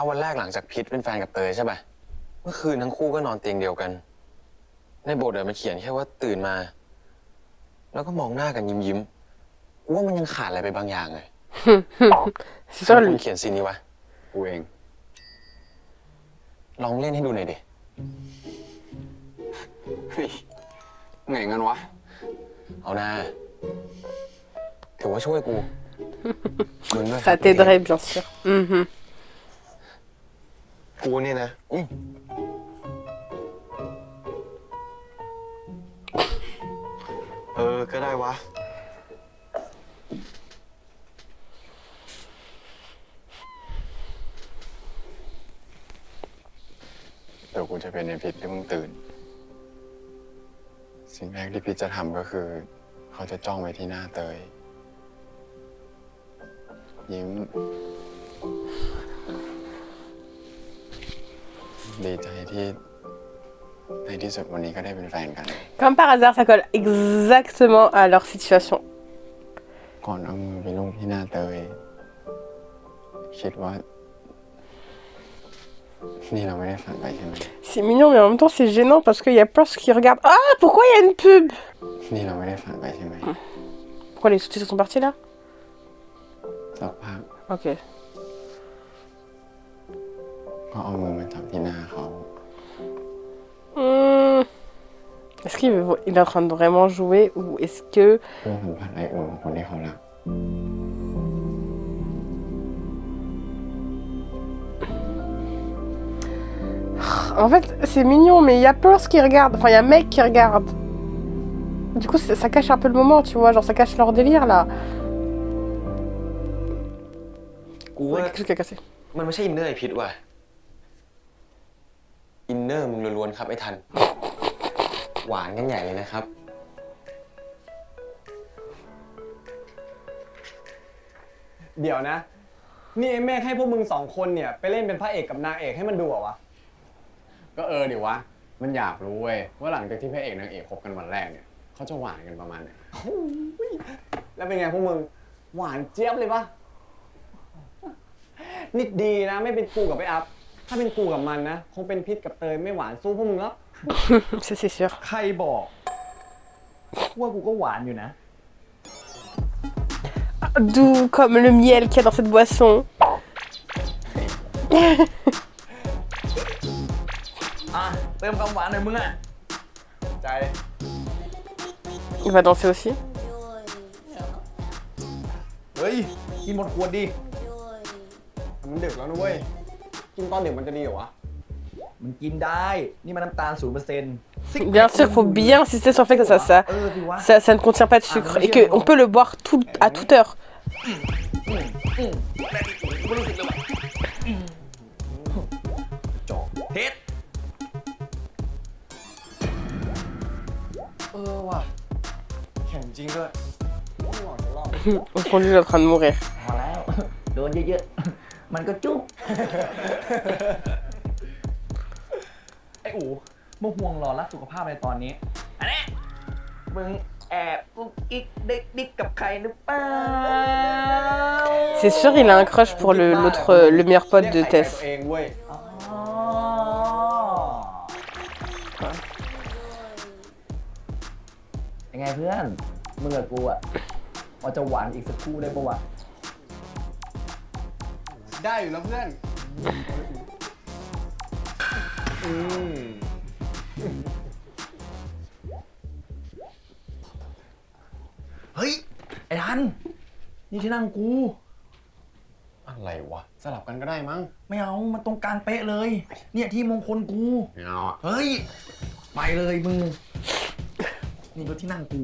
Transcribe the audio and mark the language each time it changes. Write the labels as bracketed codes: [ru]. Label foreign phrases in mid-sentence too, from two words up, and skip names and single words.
[th] วันแรกหลังจากพิษเป็นแฟนกับเตยใช่ป่ะเมื่อคืนทั้งคู่ก็นอนเตียงเดียวกันในบทมันเขียนแค่ว่าตื่นมาแล้วก็มองหน้ากันยิ้มกูว่ามันยังขาดอะไรไปบางอย่างเลยใครเป็นคนเขียนซีนนี้วะกูเองลองเล่นให้ดูหน่อยดิเฮ้ยไงงั้นวะเอาหน้าถือว่าช่วยกู [fr] Ça t'aiderait bien sûr. [th] กูเนี่ยนะก็ได้วะเดี๋ยวกูจะเป็นในพิษที่มึงตื่น สิ่งแรกที่พิษจะทำก็คือเขาจะจ้องไปที่หน้าเตยยิ้มดีใจที่ในที่สุดวันนี้ก็ได้เป็นแฟนกัน [fr] Comme par hasard, ça colle exactement à leur situation. [th] ก่อนเอามือไปลูบที่หน้าเตยคิดว่านี่เราไม่ได้ฝันไปใช่ไหม [fr] C'est mignon, mais en même temps, c'est gênant parce qu'il y a Prost qui regarde. Ah, pourquoi il y a une pub? [th] นี่เราไม่ได้ฝันไปใช่ไหม [fr] Pourquoi les sous-titres sont partis là? [th] สักพัก [fr] Ok. [th] ก็เอามือมาจับที่หน้าเขา [fr] Est-ce qu'il est en train de vraiment jouer ou est-ce que... [th] เพื่อสัมผัสไออุ่นของคนที่เขารัก [fr] En fait, c'est mignon, mais il y a Pearl qui regarde. Enfin, il y a mec qui regarde. Du coup, ça cache un peu le moment, tu vois. Genre, ça cache leur délire, là. [th] กูว่า [fr] Quelque chose qui a cassé. [th] มันไม่ใช่อินเนอร์ไอพิษว่ะอินเนอร์มึงล้วนๆครับไอ้ทันหวานกันใหญ่เลยนะครับ เดี๋ยวนะนี่ไอ้เมฆให้พวกมึง2คนเนี่ยไปเล่นเป็นพระเอกกับนางเอกให้มันดูเหรอวะก็ดิวะมันอยากรู้เว้ยว่าหลังจากที่พระเอกนางเอกคบกันวันแรกเนี่ยเขาจะหวานกันประมาณไหนแล้วเป็นไงพวกมึงหวานเจี๊ยบเลยปะนี่ดีนะไม่เป็นกูกับไอ้อัพถ้าเป็นกูกับมันนะคงเป็นพิษกับเตยไม่หวานสู้พวกมึงแล้ว [fr] Ça, c'est sûr. [th] ใครบอกว่ากูก็หวานอยู่นะ [fr] Doux comme le miel qu'il y a dans cette boisson. [th] เติมความหวานหน่อยมึงอ่ะใจ [fr] Il va danser aussi. [th] เฮ้ย กินหมดขวดดิ มันดึกแล้วนะเว้ย กินตอนดึกมันจะดีเหรอวะ มันกินได้ นี่มันน้ำตาล 0% [fr] Bien sûr, faut bien insister sur le fait que ça ne contient pas de sucre et qu'on peut le boire à toute heure. [th] จอกเท็ดว่ะ แข็งจริงด้วยไม่หวังจะรอด [fr] Au fond, lui, il est en train de mourir. [th] พอแล้ว โดนเยอะๆ มันก็จุ๊บ ไอ้อู๋มึงห่วงหล่อรักสุขภาพในตอนนี้ อันนี้มึงแอบกุ๊กกิ๊กเด็กดิกกับใครหรือเปล่า [fr] C'est sûr, il a un crush pour le meilleur pote de [th] เรียกใส่ใจ [fr] Tess. [th] ตัวเองเว้ย อ๋อยังไงเพื่อน มึงกับกูอะว่าจะหวานอีกสักคู่ได้ปะวะ ได้อยู่นะเพื่อน อืม เฮ้ย ไอ้ทัน นี่ที่นั่งกู อะไรวะ สลับกันก็ได้มั้ง ไม่เอา มันตรงกลางเป๊ะเลย เนี่ยที่มงคลกู ไม่เอาอ่ะ เฮ้ย ไปเลยมึง นี่รถที่นั่งกู